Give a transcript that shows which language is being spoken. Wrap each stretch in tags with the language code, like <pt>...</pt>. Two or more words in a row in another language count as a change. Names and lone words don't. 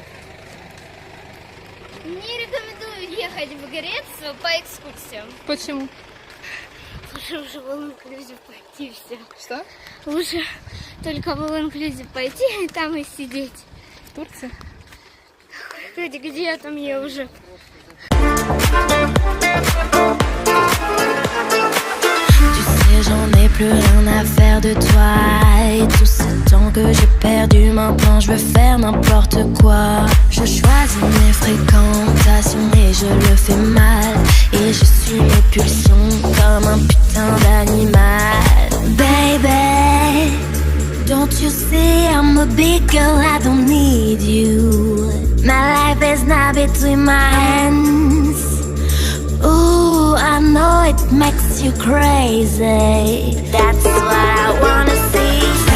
<ru>Не рекомендую ехать в Грецию по экскурсиям. Почему? Лучше уже в all-inclusive пойти все. Что? Лучше только в all-inclusive пойти и там и сидеть. В Турции? Где я там я уже?</ru> <fr>Tu sais, j'en ai plus rien à faire de toi. Et tout ce temps que j'ai perdu, maintenant je veux faire n'importe quoi. Je choisis mes fréquentations et je le fais mal. Et je suis mes pulsions comme un putain d'animal.</fr> <en>Baby, don't you see I'm a big girl, I don't need you. My life is now between my hands. Ooh, I know it makes you crazy. That's what I wanna see.</en>